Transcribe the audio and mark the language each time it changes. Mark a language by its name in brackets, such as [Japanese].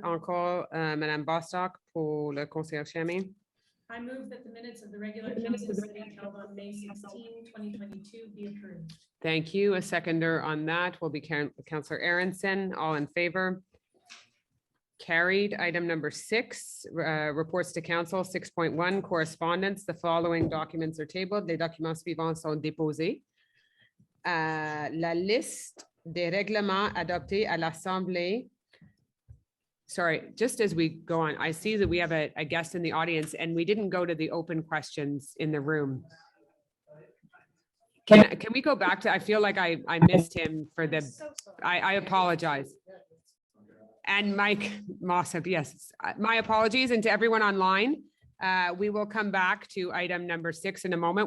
[French] Encore Madame Bostock pour le conseiller Chamy. [English] I move that the minutes of the regular council sitting held on May 16, 2022 be approved. Thank you. A seconder on that will be Councillor Aronson. All in favor? Carried. Item number 6, reports to council. 6.1, correspondence. The following documents are tabled. [French] Les documents suivants sont déposés. La liste des règlements adoptés à l'Assemblée. [English] Sorry, just as we go on, I see that we have a guest in the audience and we didn't go to the open questions in the room. Can we go back to, I feel like I missed him for the, I apologize. And Mike Mossop, yes, my apologies. And to everyone online, we will come back to item number 6 in a moment.